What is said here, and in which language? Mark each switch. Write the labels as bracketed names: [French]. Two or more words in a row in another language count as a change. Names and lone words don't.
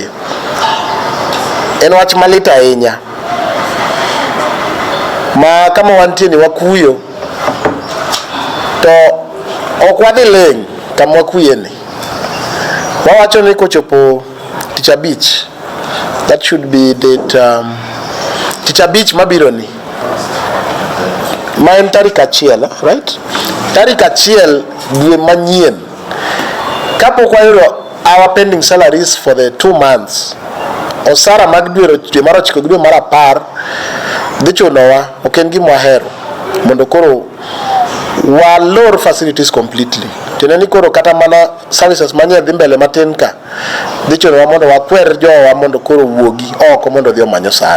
[Luo (Kenya and Tanzania)] En wach malit ahinya ma kama wantie ni wakuyo to ok wadhi leng kama wakuyeni. Wawacho ni kochopo Tich Abich, [English] that should be that [Luo (Kenya and Tanzania)] Tich Abich mabiro ni ma en tarik 1, right? Tarik 1 dwe manyien kapok wayudo [English] our pending salaries for the 2 months, [Luo (Kenya and Tanzania)] osara mag dwe mar 9 gi dwe mar 10 dhi chunowa. Ok en gima wahero mondo koro walor [English] facilities completely. [Luo (Kenya and Tanzania)] Teneni koro kata mana services manye dhi mbele matin ka dhi chunowa mondo wakwer jowa mondo koro wuogi oko mondo dhi omanyo sara.